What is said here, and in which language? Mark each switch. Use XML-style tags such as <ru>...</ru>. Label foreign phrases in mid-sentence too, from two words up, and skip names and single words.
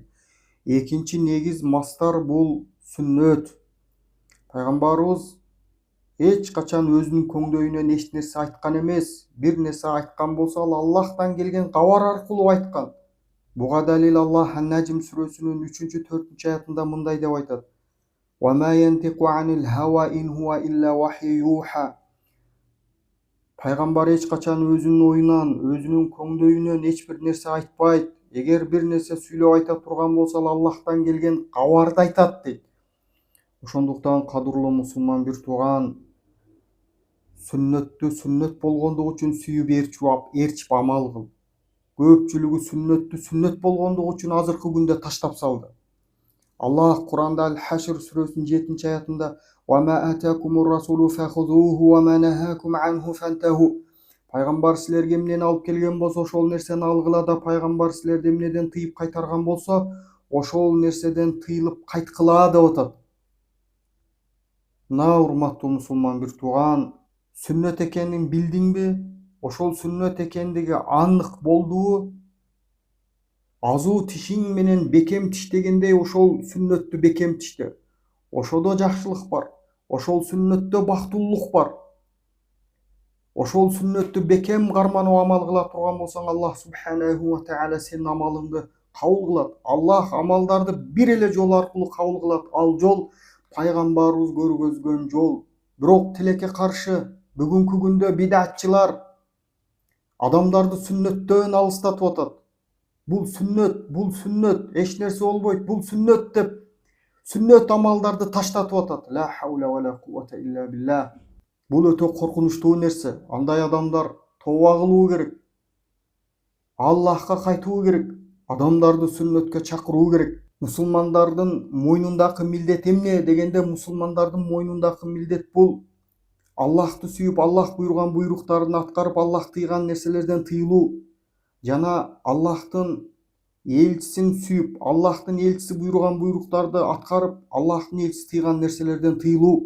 <ky>Экинчи негиз мастар бул сүннөт. Пайгамбарыбыз эч качан өзүнүн көңдөйүнөн эч нерсе айткан эмес. Бир нерсе айткан болсо, ал Аллахтан келген кабар аркылуу айткан. Буга далил Аллах Ан-Najm сүрөсүнүн 3-4 аятында мындай деп айтат:</ky> <ar>"وما ينطق عن الهوى إن هو إلا وحي يوحى".</ar> <ky>Пайгамбар эч качан өзүнүн оюнан, өзүнүн көңдөйүнөн эч бир нерсе айтпайт. Эгер бир нерсе сүйлөп айта турган болсо, ал Аллахтан келген кабарды айтат дейт. Ошондуктан кадырлуу мусулман бир тууган, сүннөттү сүннөт болгондугу үчүн сүйүп ээрчип амал кыл. Көпчүлүгү сүннөттү сүннөт болгондугу үчүн азыркы күндө таштап салды. Аллах Куранда Аль-Хашр сүрөсүнүн 7 аятында:</ky> <ar>"وما آتاكم الرسول فخذوه وما نهاكم عنه فانتهوا".</ar> <ky>Пайгамбар силерге эмнени алып келген болсо, ошол нерсени алгыла да, пайгамбар силерди эмнеден тыйып кайтарган болсо, ошол нерседен тыйылып кайткыла деп атат. Мына урматтуу мусулман бир тууган, сүннөт экенин билдиңби? Ошол сүннөт экендиги анык болдубу? Азуу тишиң менен бекем тиштегендей ошол сүннөттү бекем тиште. Ошодо жакшылык бар. Ошол сүннөттө бактылуулук бар. Ошол сүннөттү бекем карманып амал кыла турган болсоң, Аллах</ky> <ar>سبحانه وتعالى</ar> <ky>сенин амалыңды кабыл кылат. Аллах амалдарды бир эле жол аркылуу кабыл кылат. Ал жол пайгамбарыбыз көргөзгөн жол. Бирок тилекке каршы бүгүнкү күндө бидатчылар адамдарды сүннөттөн алыстатып атат. Бул сүннөт, эч нерсе болбойт, бул сүннөт деп сүннөт амалдарды таштатып атат.</ky> <ar>لا حول ولا قوة إلا بالله.</ar> <ky>Бул өтө коркунучтуу нерсе. Андай адамдар тооба кылуу керек. Аллахка кайтуу керек. Адамдарды сүннөткө чакыруу керек. Мусулмандардын мойнундагы милдет эмне дегенде, мусулмандардын мойнундагы милдет бул Аллахты сүйүп, Аллах буйруган буйруктарын аткарып, Аллах тыйган нерселерден тыйылуу жана Аллахтын элчисин сүйүп, Аллахтын элчиси буйруган буйруктарды аткарып, Аллахтын элчиси тыйган нерселерден тыйылуу.</ky>